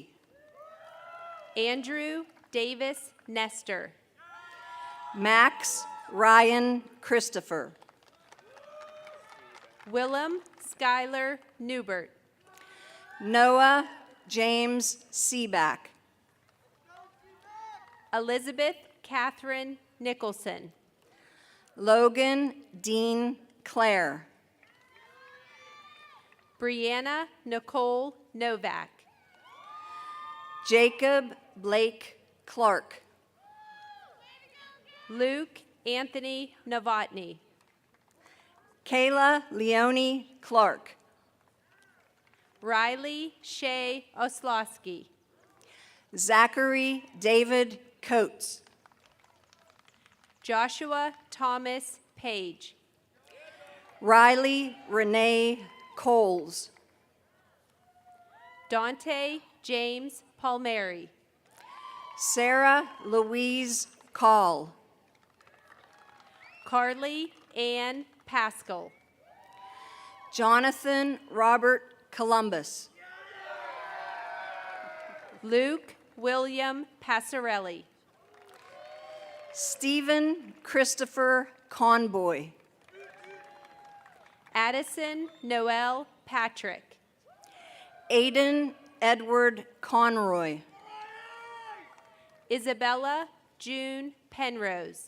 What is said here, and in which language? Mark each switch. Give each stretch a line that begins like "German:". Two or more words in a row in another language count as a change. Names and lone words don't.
English: Andrew Davis Nestor. Max Ryan Christopher. Willem Schuyler Newbert. Noah James Seaback. Elizabeth Catherine Nicholson. Logan Dean Clare. Brianna Nicole Novak. Jacob Blake Clark. Luke Anthony Novotny. Kayla Leone Clark. Riley Shea Oslowski. Zachary David Coates. Joshua Thomas Page. Riley Renee Coles. Dante James Palmieri. Sarah Louise Call. Carly Ann Pascal. Jonathan Robert Columbus. Luke William Passarelli. Stephen Christopher Conboy. Addison Noel Patrick. Aiden Edward Conroy. Isabella June Penrose.